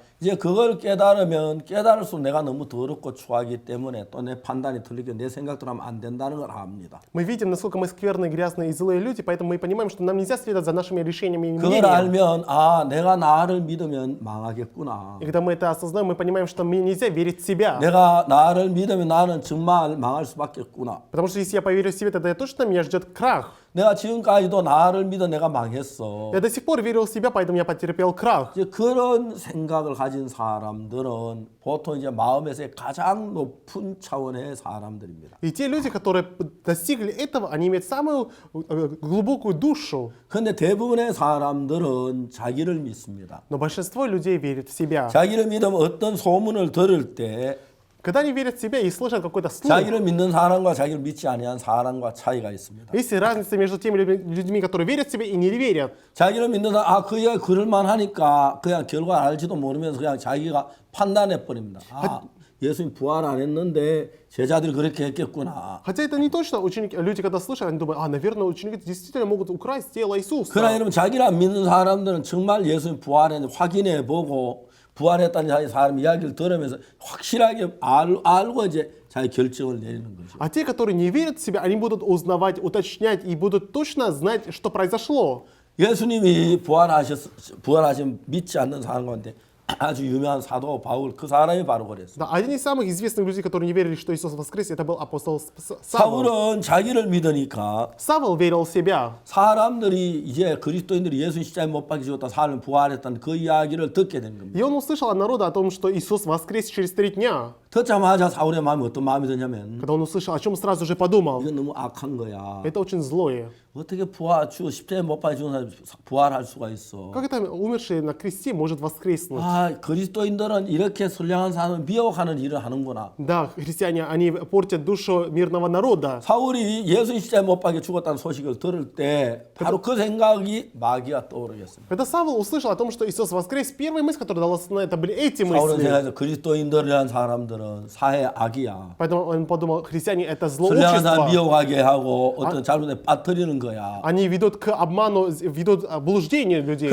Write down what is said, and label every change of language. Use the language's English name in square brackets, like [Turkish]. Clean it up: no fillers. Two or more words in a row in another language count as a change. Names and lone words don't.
[Korean] 이제 그걸 깨달으면 깨달을수록 내가 너무 더럽고 추하기 때문에 또 내 판단이 틀리고 내 생각대로 하면 안 된다는 걸 압니다. [Russian] Мы видим, насколько мы скверные, грязные и злые люди, поэтому мы понимаем, что нам нельзя следовать за нашими решениями и [Korean] 그걸 [Russian] мнениями. [Korean] 알면 내가 나를 믿으면 망하겠구나. [Russian] И когда мы это осознаем, мы понимаем, что мне нельзя верить в себя. [Korean] 내가 나를 믿으면 나는 정말 망할 수밖에 없구나. [Russian] Потому что если я поверю в себя, тогда точно меня ждет крах. [Korean] 내가 지금까지도 나를 믿어 내가 망했어. [Russian] Я до сих пор верил в себя, поэтому я потерпел крах. [Korean] 이제 그런 생각을 가진 사람들은 보통 이제 마음에서의 가장 높은 차원의 사람들입니다. [Russian] И те люди, которые достигли этого, они имеют самую глубокую душу. [Korean] 그런데 대부분의 사람들은 자기를 믿습니다. [Russian] Но большинство людей верит в себя. [Korean] 자기를 믿으면 어떤 소문을 들을 때 [Russian] Когда они верят в себя и слышат какой-то слух, [Korean] 자기를 믿는 사람과 자기를 믿지 아니한 사람과 차이가 있습니다. [Russian] есть разница между теми людьми, которые верят в себя и не верят. [Korean] 자기를 믿는 사람, 그야 그럴만 하니까 그냥 결과 알지도 모르면서 그냥 자기가 판단해 버립니다. 예수님 부활 안 했는데 제자들이 그렇게 했겠구나. [Russian] Хотя это не точно. Люди, когда слышат, они думают, наверное, ученики действительно могут украсть тело Иисуса. [Korean] 그러나 여러분 자기를 안 믿는 사람들은 정말 예수님 부활했는지 확인해 보고 부활했다는 사람 이야기를 들으면서 확실하게 알고 이제 자기 결정을 내리는 거죠. [Russian] А те, которые не верят в себя, они будут узнавать, уточнять и будут точно знать, что произошло. [Korean] 예수님이 부활하신 믿지 않는 사람 가운데 아주 유명한 사도 바울 그 사람이 바로 그랬어요. [Russian] Да, один из самых известных людей, которые не верили, что Иисус воскрес, это был апостол Савл. [Korean] 사울은 자기를 믿으니까 [Russian] Савл верил в себя. [Korean] 사람들이 이제 그리스도인들이 예수 십자가에 못 박혀 죽었다 사람을 부활했다는 그 이야기를 듣게 된 겁니다. [Russian] И он услышал от народа о том, что Иисус воскрес через 3 дня. [Korean] 듣자마자 사울의 마음이 어떤 마음이 드냐면 [Russian] Когда он услышал, о чем сразу же подумал. [Korean] 이건 너무 악한 거야. [Russian] Это очень злое. [Korean] 어떻게 십자가에 못 박혀 죽은 사람이 부활할 수가 있어. [Russian] Как это умерший на кресте может воскреснуть? [Korean] 아, 그리스도인들은 이렇게 선량한 사람을 미혹하는 일을 하는구나. [Russian] Да, христиане, они портят душу мирного народа. [Korean] 사울이 예수 십자가에 못 박혀 죽었다는 소식을 들을 때 바로 그 생각이 마귀가 떠오르겠습니다. [Russian] Когда Савл услышал о том, что Иисус воскрес, первая мысль, которая далась на это, были эти [Korean] 사울은 [Russian] мысли. [Korean] 생각해서 그리스도인들이라는 사람들은 사회 악이야. [Russian] Поэтому он подумал, христиане это зло [Korean] 선량한 사람 [Russian] общества. [Korean] 미혹하게 하고 어떤 잘못에 빠뜨리는 거야. [Russian] Они ведут к обману, ведут к блуждению людей.